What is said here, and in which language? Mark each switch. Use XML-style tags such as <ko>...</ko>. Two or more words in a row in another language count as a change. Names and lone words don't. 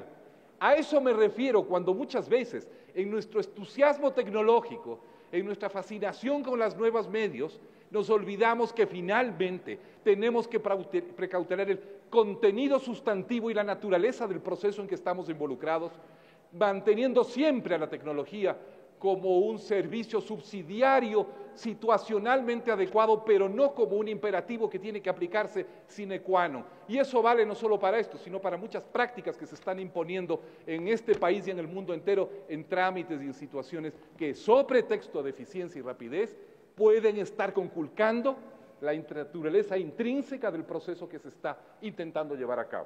<es>A eso me refiero cuando muchas veces en nuestro entusiasmo tecnológico, en nuestra fascinación con los nuevos medios, nos olvidamos que finalmente tenemos que precautelar el contenido sustantivo y la naturaleza del proceso en que estamos involucrados, manteniendo siempre a la tecnología como un servicio subsidiario situacionalmente adecuado, pero no como un imperativo que tiene que aplicarse</es> <la>sine qua non.</la> <es>Y eso vale no solo para esto, sino para muchas prácticas que se están imponiendo en este país y en el mundo entero, en trámites y en situaciones que, sobre pretexto de eficiencia y rapidez, pueden estar conculcando la naturaleza intrínseca del proceso que se está intentando llevar a cabo.</es>